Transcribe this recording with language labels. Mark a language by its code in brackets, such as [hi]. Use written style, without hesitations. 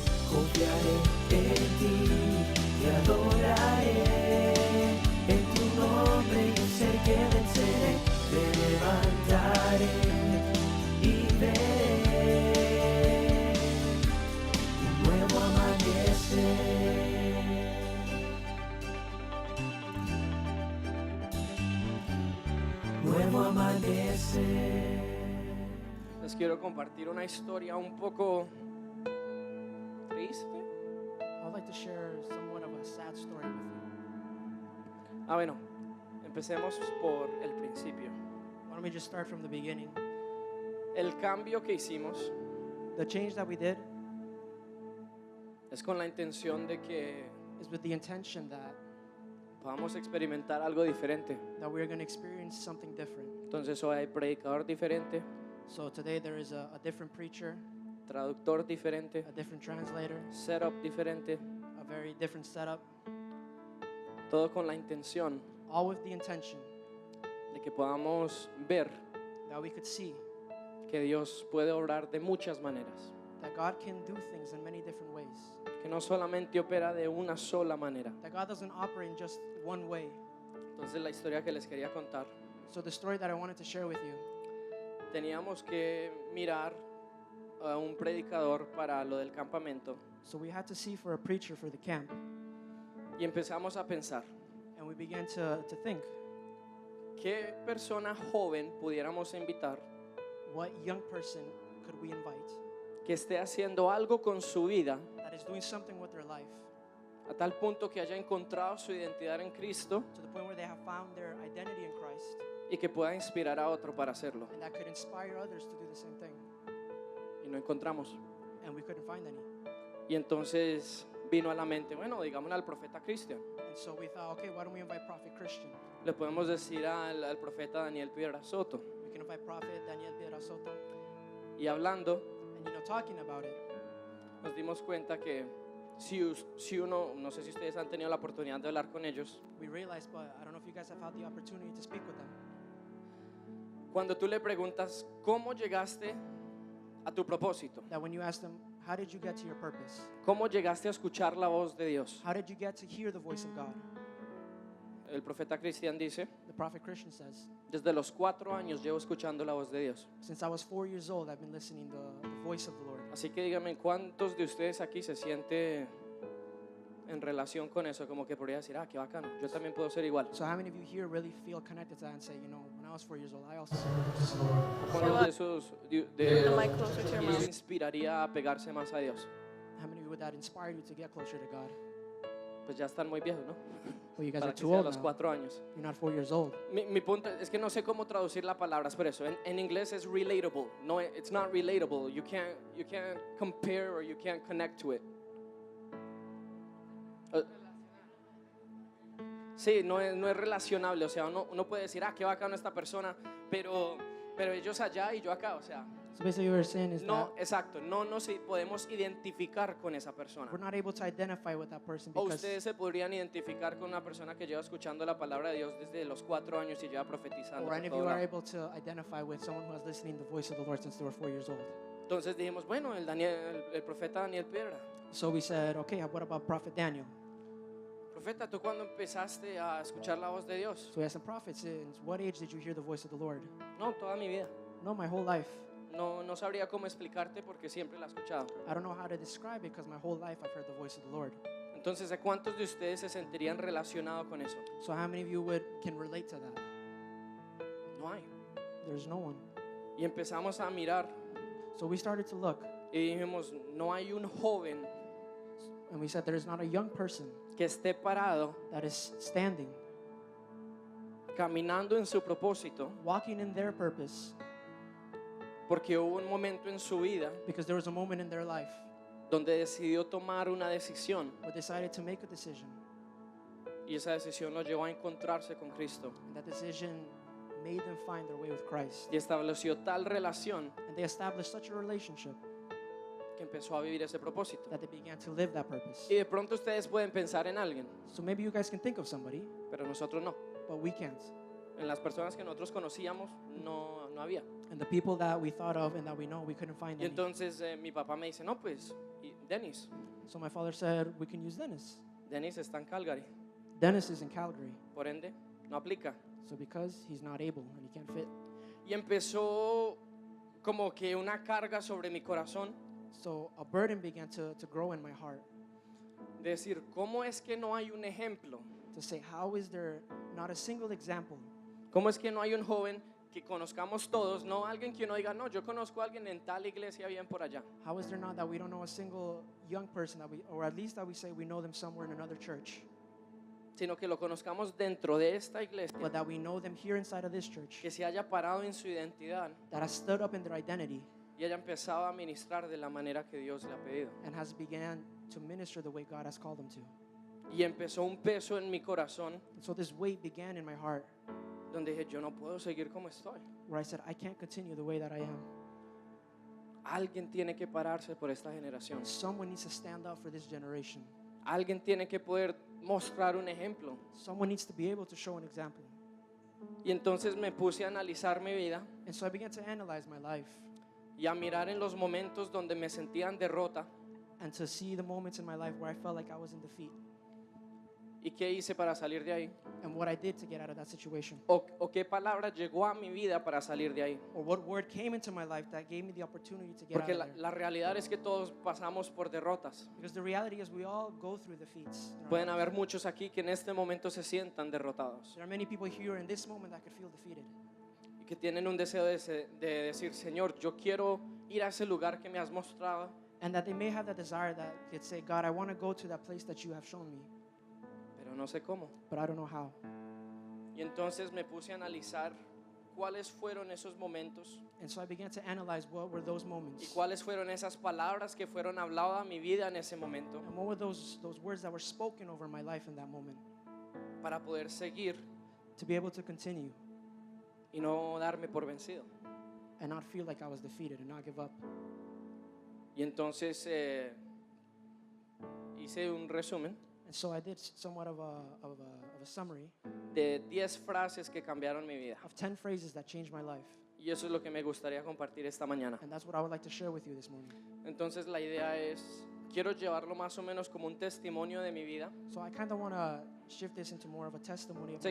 [es] confiaré en ti, te adoraré, en tu nombre yo sé que venceré, te levantaré y veré un nuevo amanecer. Nuevo amanecer. Les quiero compartir una historia un poco triste. [en] I'd like to share somewhat of a sad story with you. [es] Bueno, empecemos por el principio. [en] Why don't we just start from the beginning? [es] El cambio que hicimos [en] The change that we did [es] es con la intención de que [en] is with the intention that [es] podamos experimentar algo diferente. [en] we're going to experience something different. [es] Entonces hoy hay predicador diferente, [en] So today there is a different preacher, [es] traductor diferente, [en] a different translator, [es] setup diferente, [en] a very different setup, [es] todo con la intención [en] all with the intention [es] de que podamos ver [en] that we could see [es] que Dios puede obrar de muchas maneras, [en] that God can do things in many different ways. [es] que no solamente opera de una sola manera. [en] That God doesn't operate in just one way. [es] Entonces la historia que les quería contar, [en] So the story that I wanted to share with you, [es] teníamos que mirar a un predicador para lo del campamento [en] so we had to see for a preacher for the camp, [es] y empezamos a pensar [en] and we began to think [es] qué persona joven pudiéramos invitar [en] what young person could we invite [es] que esté haciendo algo con su vida [en] that is doing something with their life [es] a tal punto que haya encontrado su identidad en Cristo [en] to the point where they have found their identity in Christ [es] y que pueda inspirar a otro para hacerlo. [en] and that could inspire others to do the same thing, [es] Y no encontramos. [en] and we couldn't find any. [es] Y entonces vino a la mente, bueno, digámosle al profeta Cristian. [en] And so we thought, okay, why don't we invite Prophet Christian? [es] Le podemos decir al profeta Daniel Piedra Soto. [en] We can invite Prophet Daniel Piedra Soto. [es] Y hablando, [en] And talking about it, [es] nos dimos cuenta que si uno, no sé si ustedes han tenido la oportunidad de hablar con ellos, [en] we realized, but I don't know if you guys have had the opportunity to speak with them. [es] cuando tú le preguntas cómo llegaste a tu propósito, [en] That when you ask them, how did you get to your purpose? [es] cómo llegaste a escuchar la voz de Dios, [en] How did you get to hear the voice of God? [es] el profeta Cristian dice, [en] The Prophet Christian says, [es] desde los 4 años llevo escuchando la voz de Dios. [en] since I was 4 years old, I've been listening to the voice of the Lord. [es] Así que díganme, ¿cuántos de ustedes aquí se siente en relación con eso? Como que podría decir, qué bacano, yo también puedo ser igual. [en] So how many of you here really feel connected to that and say, you know, when I was 4 years old, I also [es] ¿Cuántos de esos [en] The mic closer to your [es] les [en] mouth. [es] inspiraría a pegarse más a Dios? [en] How many of you would that inspire you to get closer to God? [es] Pues ya están muy viejos, ¿no? [en] Well, you guys [es] Para [en] are [es] que [en] too [es] sea a [en] old [es] los [en] now. [es] 4 años. [en] You're not 4 years old. [es] Mi punto es que no sé cómo traducir la palabra, es por eso. En inglés es relatable. [en] No, it's not relatable. You can't compare or you can't connect to it. [es] Sí, no es relacionable. O sea, uno puede decir, qué bacano esta persona, pero ellos allá y yo acá. O sea, [en] So basically what you're saying is [es] no, [en] that [es] exacto. No nos podemos identificar con esa persona. [en] we're not able to identify with that person [es] O [en] because [es] ustedes se podrían identificar con una persona que lleva escuchando la palabra de Dios desde los 4 años y lleva profetizando. [en] or [es] por [en] any of [es] todo [en] you are [es] lado. [en] able to identify with someone who has listening to the voice of the Lord since they were 4 years old. [es] Entonces dijimos, bueno, el profeta Daniel Piedra. [en] So we said, okay, what about Prophet Daniel? [es] Profeta, ¿tú cuándo empezaste a escuchar la voz de Dios? [en] So we asked the prophet, since what age did you hear the voice of the Lord? [es] No, toda mi vida. [en] No, my whole life. [es] No sabría cómo explicarte porque siempre la he escuchado. [en] I don't know how to describe it because my whole life I've heard the voice of the Lord. [es] Entonces, ¿a cuántos de ustedes se sentirían relacionados con eso? [en] So how many of you can relate to that? [es] No hay. [en] There's no one. [es] Y empezamos a mirar [en] So we started to look [es] y dijimos, no hay un joven [en] and we said there's not a young person [es] que esté parado, [en] that is standing, [es] caminando en su propósito, [en] walking in their purpose [es] porque hubo un momento en su vida [en] because there was a moment in their life [es] donde decidió tomar una decisión [en] where they decided to make a decision, [es] y esa decisión lo llevó a encontrarse con Cristo [en] and that decision made them find their way with Christ. [es] y estableció tal relación [en] And they established such a relationship [es] que empezó a vivir ese propósito. [en] that they began to live that purpose. [es] Y de pronto ustedes pueden pensar en alguien, [en] So maybe you guys can think of somebody, [es] pero nosotros no. [en] but we can't. [es] En las personas que nosotros conocíamos no había. [en] And the people that we thought of and that we know, we couldn't find [es] Y [en] any. [es] entonces mi papá me dice, no, pues, y Dennis. [en] So my father said, we can use Dennis. [es] Dennis está en Calgary, [en] Dennis is in Calgary. [es] por ende, no aplica. [en] So because he's not able and he can't fit. [es] Y empezó como que una carga sobre mi corazón [en] So a burden began to grow in my heart [es] de decir, ¿cómo es que no hay un ejemplo? [en] to say, how is there not a single example? [es] ¿Cómo es que no hay un joven que conozcamos todos? No alguien que uno diga, no, yo conozco a alguien en tal iglesia bien por allá. [en] How is there not that we don't know a single young person that we, or at least that we say we know them somewhere in another church, [es] Sino que lo conozcamos dentro de esta iglesia, [en] but that we know them here inside of this church, [es] que se haya parado en su identidad [en] that has stood up in their identity [es] y haya empezado a ministrar de la manera que Dios le ha pedido. [en] and has began to minister the way God has called them to. [es] Y empezó un peso en mi corazón [en] And so this weight began in my heart [es] donde dije, yo no puedo seguir como estoy. [en] where I said, I can't continue the way that I am. [es] Alguien tiene que pararse por esta generación. [en] Someone needs to stand up for this generation. [es] Alguien tiene que poder mostrar un ejemplo. [en] Someone needs to be able to show an example. [es] Y entonces me puse a analizar mi vida [en] And so I began to analyze my life [es] y a mirar en los momentos donde me sentía en derrota [en] and to see the moments in my life where I felt like I was in defeat [es] y qué hice para salir de ahí. [en] and what I did to get out of that situation. [es] O qué palabra llegó a mi vida para salir de ahí. [en] Or what word came into my life that gave me the opportunity to get [es] Porque [en] out [es] la, [en] of there. [es] la realidad es que todos pasamos por derrotas. [en] Because the reality is we all go through defeats. in our [es] Pueden [en] lives. [es] haber muchos aquí que en este momento se sientan derrotados [en] There are many people here in this moment that could feel defeated. [es] y que tienen un deseo de decir, Señor, yo quiero ir a ese lugar que me has mostrado, [en] And that they may have that desire that could say, God, I want to go to that place that you have shown me, [es] pero no sé cómo. [en] but I don't know how. [es] Y entonces me puse a analizar cuáles fueron esos momentos [en] And so I began to analyze what were those [es] y [en] moments. [es] cuáles fueron esas palabras que fueron habladas a mi vida en ese momento [en] And what were those words that were spoken over my life in that moment [es] para poder seguir [en] to be able to continue [es] y no darme por vencido. [en] and not feel like I was defeated and not give up. [es] Y entonces hice un resumen [en] And so I did somewhat of a summary [es] de 10 frases que cambiaron mi vida. [en] of 10 phrases that changed my life. [es] Y eso es lo que me gustaría compartir esta mañana. [en] And that's what I would like to share with you this morning. [es] Entonces la idea es, quiero llevarlo más o menos como un testimonio de mi vida. [en] So I kind of want to shift this into more of a testimony of my